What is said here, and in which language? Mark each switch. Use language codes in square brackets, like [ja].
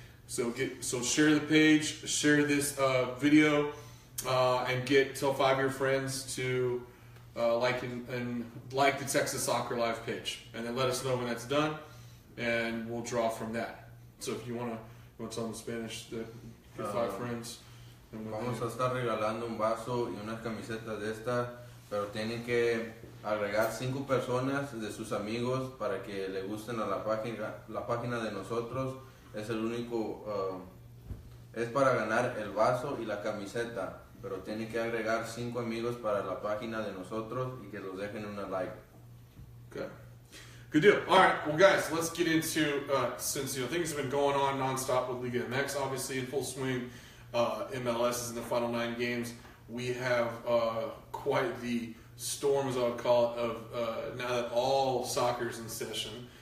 [en] So share the page, share this video, and tell 5 of your friends to like the Texas Soccer Live page, and then let us know when that's done, and we'll draw from that. So if you want to tell them in Spanish that your 5 friends. [es] Vamos a estar regalando un vaso y unas camisetas de esta, pero tienen que agregar 5 personas de sus amigos para que le gusten a la página de nosotros. Es el único, es para ganar el vaso y la camiseta, pero tienen que agregar 5 amigos para la página de nosotros y que los dejen una like. [en] Okay. Good deal. All right, well, guys, let's get into since things have been going on nonstop with Liga MX, obviously in full swing. MLS is in the final 9 games. We have quite the storm, as I would call it, of now that all soccer is in session.